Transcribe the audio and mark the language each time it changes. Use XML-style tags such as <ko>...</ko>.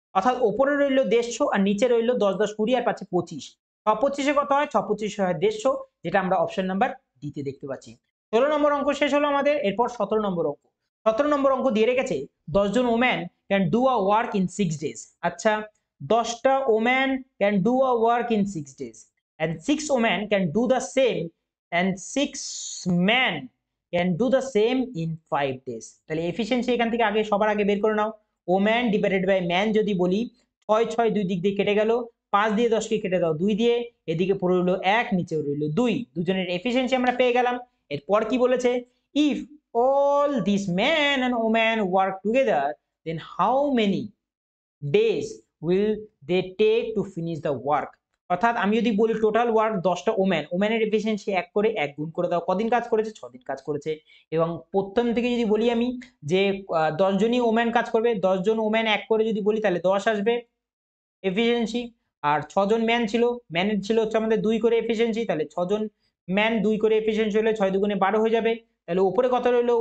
<bn>অর্থাৎ ওপরে রইলো 150 আর নিচে রইলো 10 10 20 আর 5 25। 6 25 এ কত হয়? 6 25 হয় 150, যেটা আমরা অপশন নাম্বার ডি তে দেখতে পাচ্ছি। 16 নম্বর অঙ্ক শেষ হলো আমাদের। এরপর 17 নম্বর অঙ্ক। 17 নম্বর অঙ্ক দিয়ে রেখেছে 10 জন</bn> <en>Woman can do a work in 6 days. আচ্ছা, 10টা woman can do a work in 6 days and 6 women can do the same and 6 men can do the same in 5 days.</en> <bn>তাহলে এফিশিয়েন্সি এখান থেকে আগে সবার আগে বের করে নাও। ওম্যান ডিভাইডেড বাই ম্যান যদি বলি 6 6 দুই দিক দিয়ে কেটে গেল, 5 দিয়ে 10 কে কেটে দাও 2 দিয়ে, এদিকে পড়ে রইলো 1, নিচে রইলো 2, দুজনের এফিশিয়েন্সি আমরা পেয়ে গেলাম। এরপর কি বলেছে?</bn> <en>If all these men and women work together then how many days will they take to finish the work?</en> <bn>অর্থাৎ আমি যদি বলি টোটাল ওয়ার্ক 10টা ওম্যানের এফিসিয়েন্সি 1 করে 1 গুণ করে দাও। কদিন কাজ করেছে? 6 দিন কাজ করেছে। এবং প্রথম থেকে যদি বলি আমি যে 10 জনই ওম্যান কাজ করবে, 10 জন ওম্যান 1 করে যদি বলি তাহলে 10 আসবে এফিসিয়েন্সি। আর 6 জন ম্যান ছিল, ম্যানের ছিল হচ্ছে আমাদের 2 করে এফিসিয়েন্সি, তাহলে 6 জন ম্যান 2 করে এফিসিয়েন্সি হলে 6 দুগুণে 12 হয়ে যাবে। তাহলে উপরে কত রইলো?</bn>